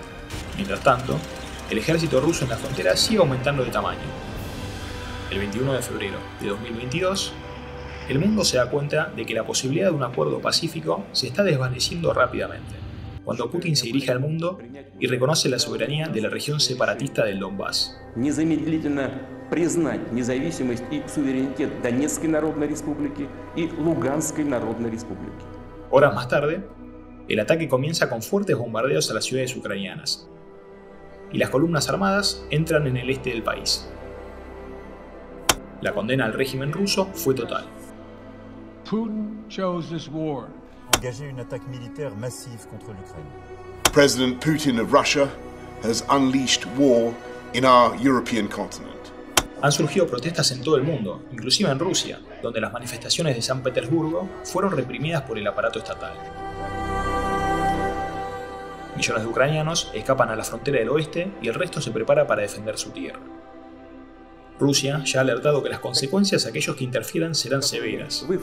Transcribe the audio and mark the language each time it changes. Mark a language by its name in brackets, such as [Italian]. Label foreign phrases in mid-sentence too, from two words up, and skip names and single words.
[Spanish] Mientras tanto, el ejército ruso en la frontera sigue aumentando de tamaño. El 21 de febrero de 2022, el mundo se da cuenta de que la posibilidad de un acuerdo pacífico se está desvaneciendo rápidamente, cuando Putin se dirige al mundo y reconoce la soberanía de la región separatista del Donbass. [Russian] Признать независимость и суверенитет Донецкой Народной Республики и Луганской Народной Республики. [Spanish] Horas más tarde, el ataque comienza con fuertes bombardeos a las ciudades ucranianas, y las columnas armadas entran en el este del país. La condena al régimen ruso fue total. [English] Putin chose this war. [French] Engager une attaque militaire massive contre l'Ukraine. [English] President Putin of Russia has unleashed war in our European continent. [Spanish] Han surgido protestas en todo el mundo, inclusive en Rusia, donde las manifestaciones de San Petersburgo fueron reprimidas por el aparato estatal. Millones de ucranianos escapan a la frontera del oeste y el resto se prepara para defender su tierra. Rusia ya ha alertado que las consecuencias a aquellos que interfieran serán severas.